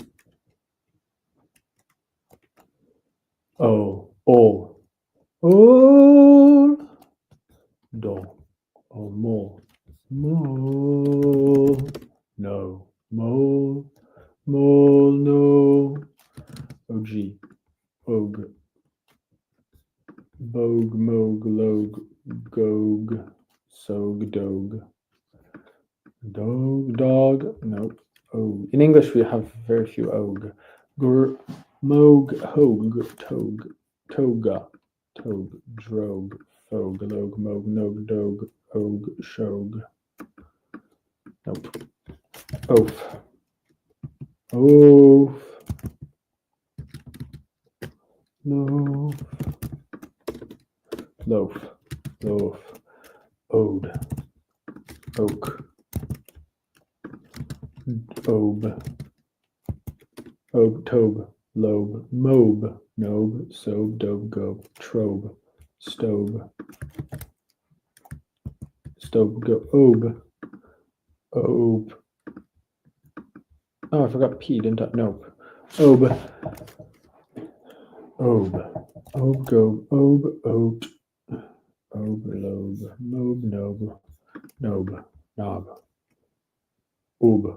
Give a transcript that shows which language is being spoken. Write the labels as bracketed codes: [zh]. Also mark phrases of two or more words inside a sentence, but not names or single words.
[en] O. Ol. Ol. Do. O. Mole. Mole. No. Mole. Mole. No. OG. Og. Bogue. Mogue. Logue. Gogue. Sogue. Dogue. Dog. Dog. Nope. Og. In English, we have very few og. Mogue. Hogue. Togue. Toga. Togue. Drogue. Fogue. Logue. Mogue. Nogue. Dogue. Og. Shogue. Nope. Oaf. Oof. No. Loaf. Loaf. Ode. Oak. Obe. Obe. Tobe. Lobe. Mobe. Nobe. Sobe. Dobe. Gobe. Trobe. Stobe. Stobe. Go. Obe. Obe. Oh, I forgot P, didn't I? Nope. Obe. Obe. Obe. Gobe. Obe. Oat. Obe. Lobe. Mobe. Nobe. Nobe. Knob. Ube.